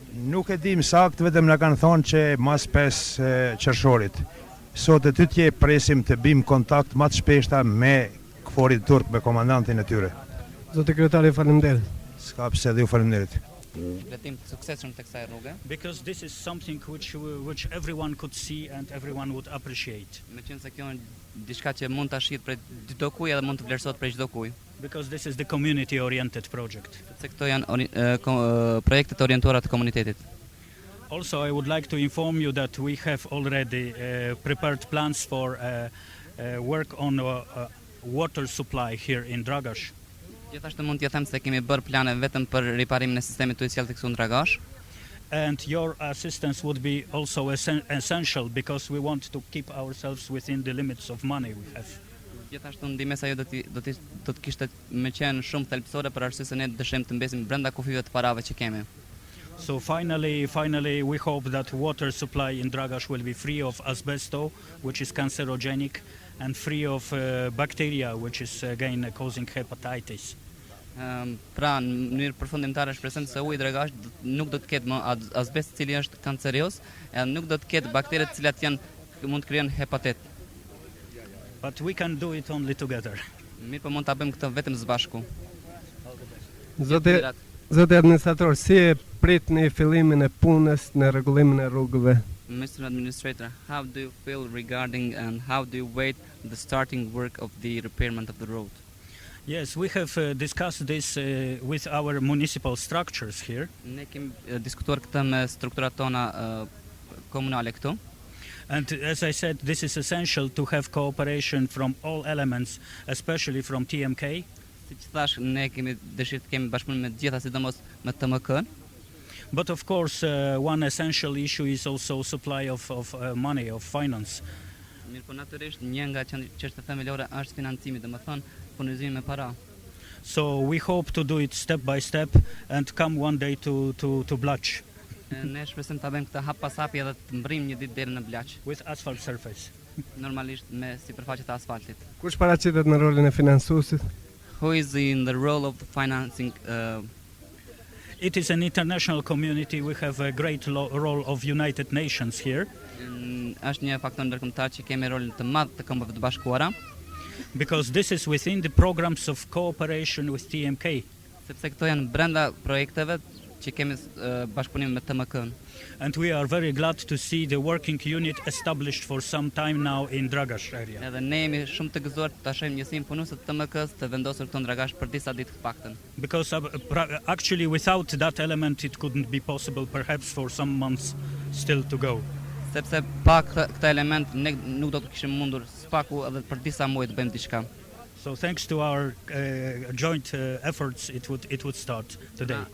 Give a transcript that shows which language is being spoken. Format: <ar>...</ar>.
<sq>Nuk e dim sakt, vetëm na kanë thonë që mas 5 qershorit. Sot e tytje presim të bim kontakt më të shpeshta me KFOR-in turk, me komandantin e tyre. Zoti kryetari, faleminderit. S'ka pse, dhe ju faleminderit. Vletim të suksesshëm të kësaj rruge.</sq> <en>Because this is something which everyone could see and everyone would appreciate.</en> <sq>Meqense kjo është diçka që mund ta shihet prej çdo kujt dhe mund të vlerësohet prej çdo kujt.</sq> <en>Because this is the community-oriented project.</en> <sq>Sepse këto janë projekte të orientuara të komunitetit.</sq> <en>Also, I would like to inform you that we have already prepared plans for work on water supply here in Dragash.</en> <sq>Gjithashtu mund t'ja them se kemi bërë plane vetëm për riparimin e sistemit të ujësjelltë këtu në Dragash.</sq> <en>And your assistance would be also essential because we want to keep ourselves within the limits of money we have.</en> <sq>Gjithashtu ndihmesa jo do të kishte më qenë shumë thelbësore për arsye se ne dëshirojmë të mbesim brenda kufive të parave që kemi.</sq> <en>So finally we hope that water supply in Dragash will be free of asbesto, which is cancerogenic, and free of bacteria, which is again causing hepatitis.</en> <sq>Pra në mënyrë përfundimtare shpresojmë se uji i Dragash nuk do të ketë më azbest, i cili është kanceroz, e nuk do të ketë bakteret të cilat mund të krijojnë hepatit.</sq> <en>But we can do it only together.</en> <sq>Mirë, po mund ta bëjmë këtë vetëm së bashku. Zoti administrator, si e pritni fillimin e punës në rregullimin e rrugëve?</sq> <en>Mr. Administrator, how do you feel regarding and how do you wait the starting work of the repairment of the road? Yes, we have discussed this with our municipal structures here.</en> <sq>Ne kemi diskutuar këtë me strukturat tona komunale këtu.</sq> <en>And as I said, this is essential to have cooperation from all elements, especially from TMK.</en> <sq>Siç thash, ne kemi dëshirë të kemi bashkëpunim me të gjitha, sidomos me TMK.</sq> <en>But of course, one essential issue is also supply of money, of finance.</en> <sq>Mirë, po natyrisht një nga çështjet themelore është financimi, domethënë furnizimi me para.</sq> <en>So we hope to do it step by step and come one day to Blach.</en> <sq>Ne shpresojmë ta bëjmë këtë hap pas hapi edhe të mbrim një ditë deri në Blaq.</sq> <en>With asphalt surface.</en> <sq>Normalisht me sipërfaqe të asfaltit. Kush paraqitet në rolin e financuesit?</sq> <en>Who is in the role of the financing? It is an international community. We have a great role of United Nations here.</en> <sq>Është një faktor ndërkombëtar që kemi rolin të madh të Kombeve të Bashkuara.</sq> <en>Because this is within the programs of cooperation with TMK.</en> <sq>Sepse këto janë brenda projekteve që kemi bashkëpunim me TMK-n.</sq> <en>And we are very glad to see the working unit established for some time now in Dragash area.</en> <sq>Edhe ne jemi shumë të gëzuar ta shohim njësinë punuese të TMK-s të vendosur këtu në Dragash për disa ditë të paktën.</sq> <en>Because actually without that element it couldn't be possible perhaps for some months still to go.</en> <sq>Sepse pa këtë element ne nuk do të kishim mundur spaku edhe për disa muaj të bëjmë diçka.</sq> <en>So thanks to our joint efforts it would start today.</en>